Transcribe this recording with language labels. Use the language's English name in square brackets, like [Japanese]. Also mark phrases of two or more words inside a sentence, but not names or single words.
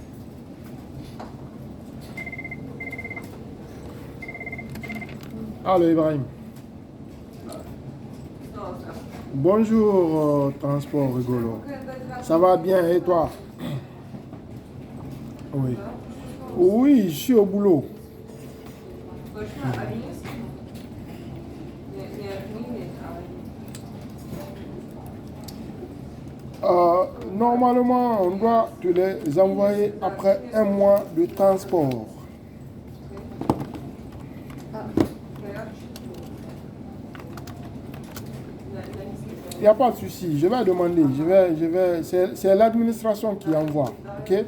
[French] Allô Ibrahim. Bonjour transport rigolo. Ça va bien et toi? Oui. Oui, je suis au boulot. [Russian] Точно армейский? Не армейный, а [French] Normalement, on doit te les envoyer après 1 mois de transport. Il n'y a pas de souci, je vais demander, c'est l'administration qui envoie, ok?